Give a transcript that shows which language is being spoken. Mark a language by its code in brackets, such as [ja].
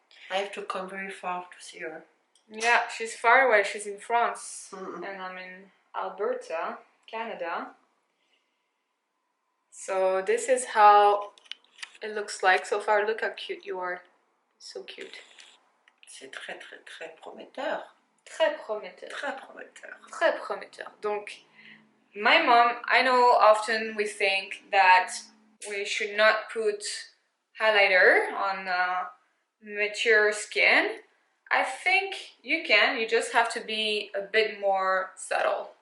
[en] I have to come very far to see her. Yeah, she's far away. She's in France, Mm-mm. and I'm in Alberta, Canada. So this is how it looks like so far. Look how cute you are. So cute. [fr] C'est très très très prometteur. Très prometteur. Très prometteur. Très prometteur. [en] Donc, my mom, I know often we think that we should not put highlighter on mature skin. I think you can, you just have to be a bit more subtle.